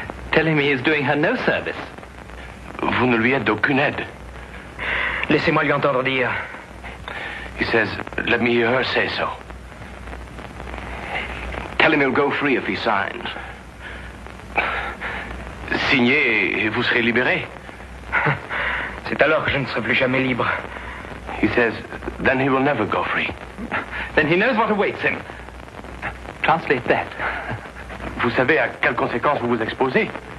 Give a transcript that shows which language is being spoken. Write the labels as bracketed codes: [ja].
[en] Tell him he is doing her no service. [fr] Vous ne lui êtes d'aucune aide. Laissez-moi lui entendre dire. [en] He says, let me hear her say so. Tell him he'll go free if he signs. [fr] Signez et vous serez libéré. C'est alors que je ne serai plus jamais libre. [en] He says, then he will never go free. Then he knows what awaits him. Translate that. [fr] Vous savez à quelles conséquences vous vous exposez?